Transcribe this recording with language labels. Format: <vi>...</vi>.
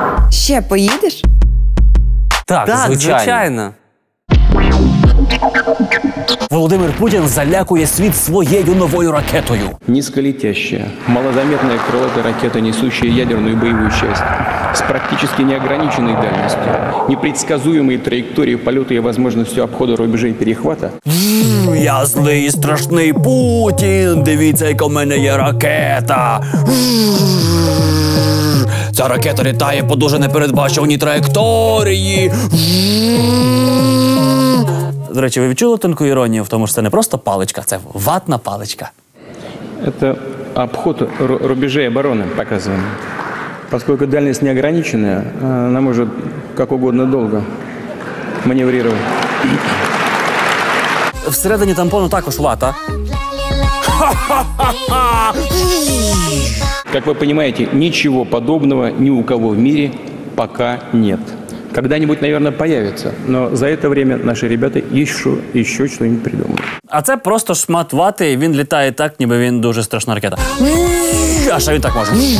<uk>Ще поїдеш? Так, звичайно. Володимир Путін залякує світ своєю новою ракетою.</uk> <ru>Низколетящая, малозаметная крылатая ракета, несущая ядерную боевую часть, с практически неограниченной дальностью, непредсказуемой траекторией полета и возможностью обхода рубежей перехвата.</ru> <uk>Я злий, страшний Путін, дивіться, яка в мене є ракета. Ця ракета літає по дуже непередбачуваній траєкторії. До речі, ви відчули тонку іронію в тому, що це не просто паличка, це ватна паличка.</uk> <ru>Это обход рубежей обороны показываем. Поскольку дальность неограниченная, она может как угодно долго маневрировать.</ru> <uk>Всередині тампону також вата.</uk> <ru>Как вы понимаете, ничего подобного ни у кого в мире пока нет. Когда-нибудь, наверное, появится, но за это время наши ребята еще что-нибудь придумают.</ru> <uk>А це просто шмат вати, і він літає так, ніби він дуже страшна ракета. А що він так може?</uk>